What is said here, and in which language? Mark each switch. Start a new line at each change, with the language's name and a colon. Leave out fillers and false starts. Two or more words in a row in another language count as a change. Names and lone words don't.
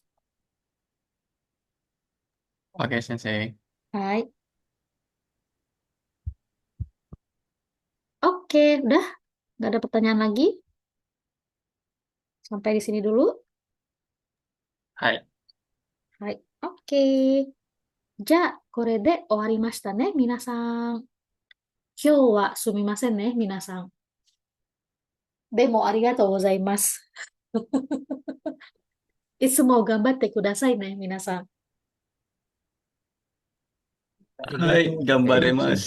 Indonesian: Oke, Sensei. Hai. Oke, udah. Nggak ada pertanyaan lagi. Sampai di sini dulu.
Japanese: Hai.
Indonesian: Hai. Oke.
Japanese: Ja, これで終わりましたね、皆さん。今日はすみませんね、皆さん。でもありがとうございます。いつも頑張ってくださいね、皆さん。はい、頑張ります.